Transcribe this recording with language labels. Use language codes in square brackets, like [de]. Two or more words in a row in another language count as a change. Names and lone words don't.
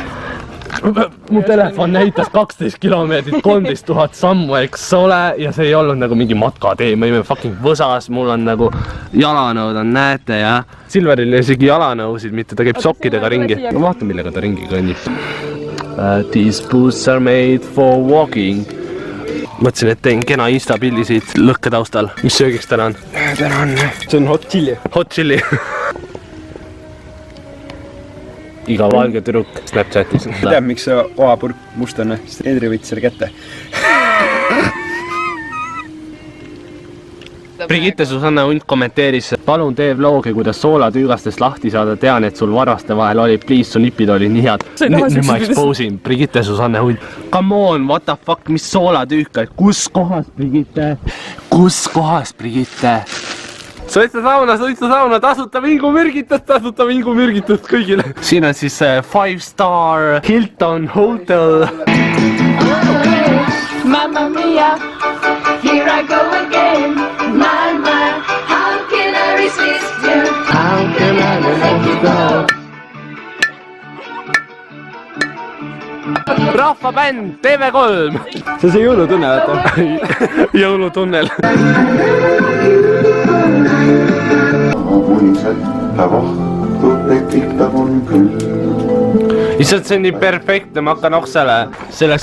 [et] Mu telefon näitas 12 kilomeetrit, 13 000 sammu, eks ole, ja see ei olnud nagu mingi matkatee, me olime fucking võsas, mul on nagu jalanõud on, näete, ja Silveril ei isegi jalanõusid, mitte ta käib sokkidega ringi. No vaata, millega ta ringi kõnnib. [en] These boots are made for walking. [et] Mõtlesin, et teen kena instapilli siit lõkke taustal. Mis söögiks täna on? Täna on... See on [en] hot chili. Hot chili. [et] Iga valge tüdruk Snapchatis. Tead, miks see oapurk must on? Sest Edri võttis selle kätte. Brigitte Susanne Hunt kommenteeris, palun tee vlogi, kuidas soolatüügastest lahti saada. Tean, et sul varvaste vahel oli, please, su nipid oli nii head. Nüüd ma exposin. Brigitte Susanne Hunt. [en] Come on, what the fuck, [et] mis soolatüüka? Kus kohas, Brigitte? Kus kohas, Brigitte? Sõitsa sauna, tasuta vingumürgitust kõigile. Siin on siis 5-star Hilton Hotel. [en] Mamma mia, here I go again. My, how can I resist you? How can I let you go? [et] Rahvabänd TV3. See on see jõulutunne, vaata. Jõulutunnel. Issand, see on nii perfektne, ma hakkan oksele.